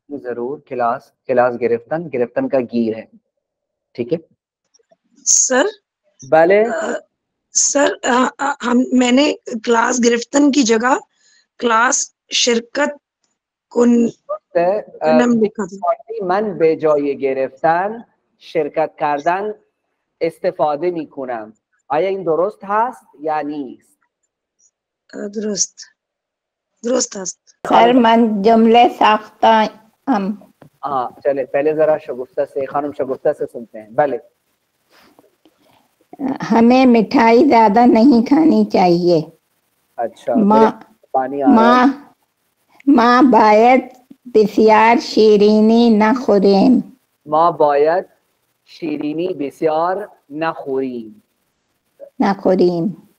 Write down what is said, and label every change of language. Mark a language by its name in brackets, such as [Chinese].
[Urdu] ضرور. کلاس گرفتن. گرفتن کا گیر ہے. ٹھیک ہے سر بھلے سر میں نے کلاس گرفتن کی جگہ [Persian] کلاس شرکت کنم [Urdu] لکھا تھا. [Persian] من به جای گرفتن شرکت کردن استفاده می کنم. آیا این درست هست یا نیست؟ درست است. سر من جملے ساختہ ہم. [Urdu] ہاں چلے پہلے ذرا شگفتہ سے, خانم شگفتہ سے سنتے ہیں. بھلے ہمیں مٹھائی زیادہ نہیں کھانی چاہیے. اچھا پانی آ رہا ہے. [Persian] ما باید بسیار شیرینی نخوریم. ما باید شیرینی بسیار نخوریم.